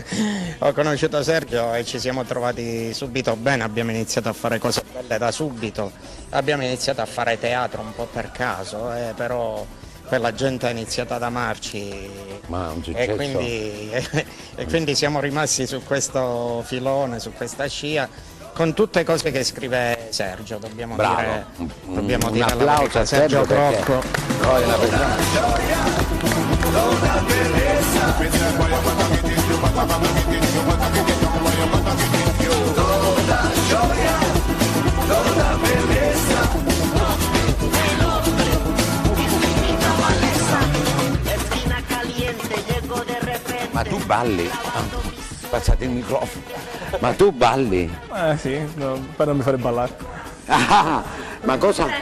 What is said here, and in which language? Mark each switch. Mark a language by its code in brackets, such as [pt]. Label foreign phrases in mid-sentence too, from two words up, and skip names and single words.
[it] Ho conosciuto Sergio e ci siamo trovati subito bene, abbiamo iniziato a fare cose belle da subito, abbiamo iniziato a fare teatro un po' per caso, però poi la gente ha iniziato ad amarci. Ma un successo. E quindi siamo rimasti su questo filone, su questa scia, con tutte cose che scrive Sergio, dobbiamo dire un la applauso verità. a Sergio Crocco. Poi è una persona [es] toda belleza. Toda gioia, toda belleza. [it] Ma tu balli? Passate il microfono. Ma tu balli? Sì, no, per non mi fare ballare. Ah, ma cosa?